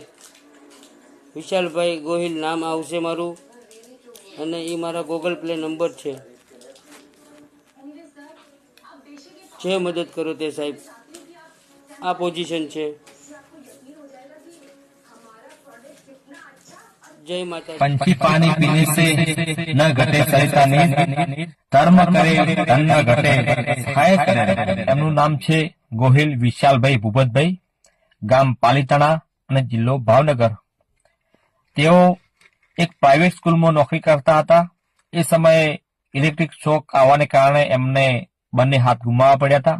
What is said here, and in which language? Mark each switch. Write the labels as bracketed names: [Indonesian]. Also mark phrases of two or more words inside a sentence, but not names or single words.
[Gujarati] વિશાલભાઈ ગોહિલ નામ આવશે મારું અને એ મારા ગૂગલ પ્લે નંબર છે. જે મદદ કરો તે સાહેબ, આ પોઝિશન છે. જય માતા. [Hindi] पंछी पानी पीने से न घटे सरिता नींद, धर्म करे धन न घटे सहाय करे. [Gujarati] એમનું નામ છે ગોહિલ વિશાલભાઈ ભૂપતભાઈ, ગામ પાલીતાણા અને જિલ્લો ભાવનગર. તેઓ એક પ્રાઇવેટ સ્કૂલમાં નોકરી કરતા હતા. એ સમયે ઇલેક્ટ્રિક શોક આવવાને કારણે એમને બંને હાથ ગુમાવવા પડ્યા હતા.